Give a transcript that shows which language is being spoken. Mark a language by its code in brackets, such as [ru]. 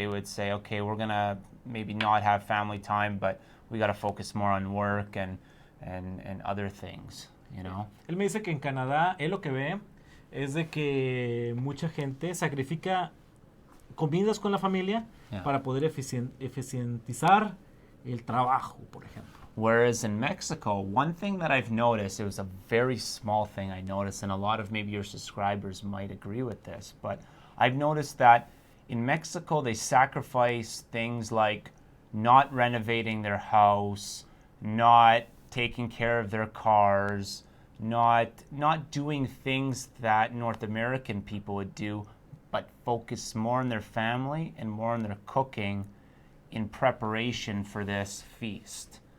[en] They would say, okay, we're gonna maybe not have family time, but we got to focus more on work and other things, [es] Él me dice que en Canadá, él lo que ve es de que mucha gente sacrifica comidas con la familia para poder eficientizar el trabajo, por ejemplo. [en] Whereas in Mexico, one thing that I've noticed, it was a very small thing I noticed, and a lot of maybe your subscribers might agree with this, but I've noticed that in Mexico, they sacrifice things like not renovating their house, not taking care of their cars, not doing things that North American people would do, but focus more on their family and more on their cooking in preparation for this feast.